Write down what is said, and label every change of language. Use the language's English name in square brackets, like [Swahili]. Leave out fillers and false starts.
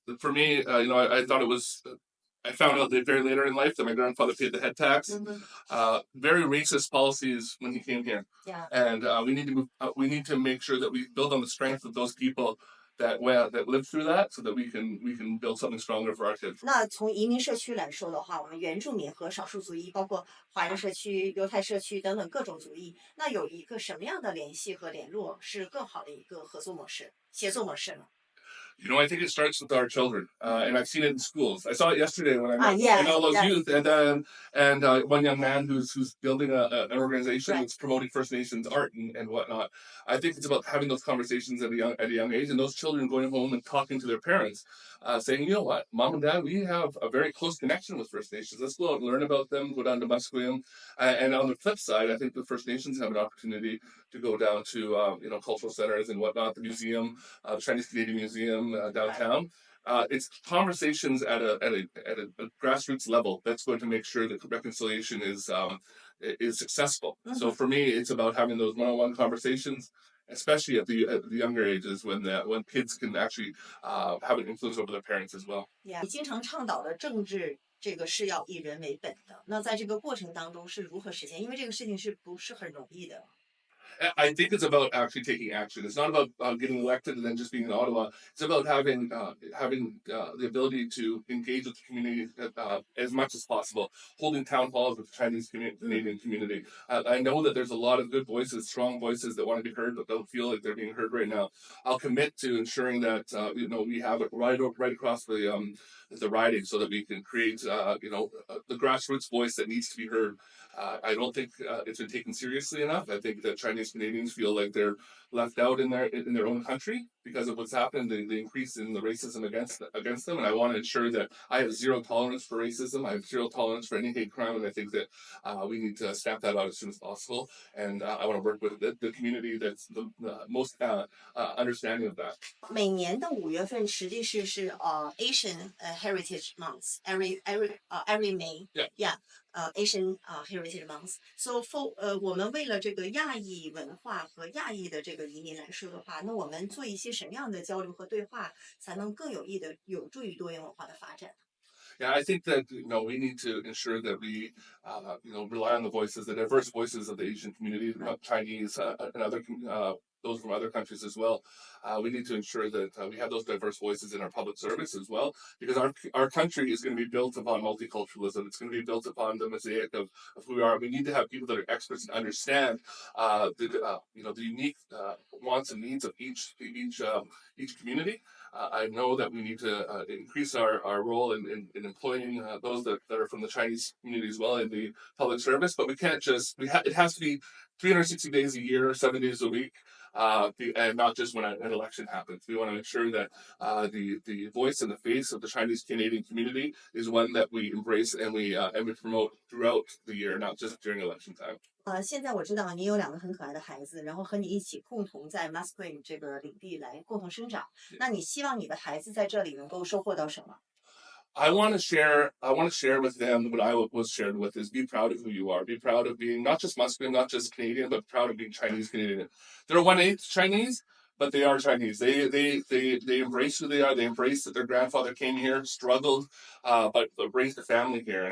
[English] For me, you know, I thought it was. I found out that very later in life that my grandfather paid the head tax. Very racist policies when he came here. Yeah. And we need to make sure that we build on the strength of those people that lived through that, so that we can build something stronger for our kids. [Chinese] 那从移民社区来说的话，我们原住民和少数族裔，包括华人社区、犹太社区等等各种族裔，那有一个什么样的联系和联络是更好的一个合作模式、协作模式呢？ [English] You know, I think it starts with our children, and I've seen it in schools. I saw it yesterday when I met all those youth, and one young man who's building an organization that's promoting First Nations art and whatnot. I think it's about having those conversations at a young age, and those children going home and talking to their parents, saying, you know what, Mom and Dad, we have a very close connection with First Nations. Let's go out and learn about them. Go down to Musqueam, and on the flip side, I think the First Nations have an opportunity to go down to cultural centers and whatnot, the museum, the Chinese Canadian Museum downtown. It's conversations at a grassroots level that's going to make sure that reconciliation is successful. So for me, it's about having those one-on-one conversations, especially at the younger ages when kids can actually have an influence over their parents as well. Yeah. [Chinese] 你经常倡导的政治这个是要以人为本的，那在这个过程当中是如何实现？因为这个事情是不是很容易的？ [English] I think it's about actually taking action. It's not about getting elected and then just being in Ottawa. It's about having the ability to engage with the community as much as possible, holding town halls with the Chinese Canadian community. I know that there's a lot of good voices, strong voices that want to be heard, but don't feel like they're being heard right now. I'll commit to ensuring that we have it right across the riding, so that we can create the grassroots voice that needs to be heard. I don't think it's been taken seriously enough. I think that Chinese Canadians feel like they're left out in their own country because of what's happened, the increase in the racism against them. And I want to ensure that I have zero tolerance for racism. I have zero tolerance for any hate crime. And I think that we need to stamp that out as soon as possible. And I want to work with the community that's the most understanding of that. [Chinese] 每年的5月份实际是 [English] Asian Heritage Month every May. Yeah. Asian Heritage Month. So for [Chinese] 我们为了这个亚裔文化和亚裔的这个移民来说的话，那我们做一些什么样的交流和对话，才能更有助于多元文化的发展？ [English] Yeah, I think that we need to ensure that we rely on the diverse voices of the Asian community, Chinese and other those from other countries as well. We need to ensure that we have those diverse voices in our public service as well, because our country is going to be built upon multiculturalism. It's going to be built upon the mosaic of who we are. We need to have people that are experts and understand the unique wants and needs of each community. I know that we need to increase our role in employing those that are from the Chinese community as well in the public service, but we can't just, it has to be 360 days a year, 7 days a week, and not just when an election happens. We want to ensure that the voice and the face of the Chinese Canadian community is one that we embrace and we promote throughout the year, not just during election time. [Chinese] 现在我知道你有2个很可爱的孩子，然后和你一起共同在 Musqueam 这个领地来共同生长。那你希望你的孩子在这里能够收获到什么？ [English] I want to share with them what I was shared with is be proud of who you are. Be proud of being not just Muslim, not just Canadian, but proud of being Chinese Canadian. They're 1/8 Chinese, but they are Chinese. They embrace who they are. They embrace that their grandfather came here, struggled, but raised a family here.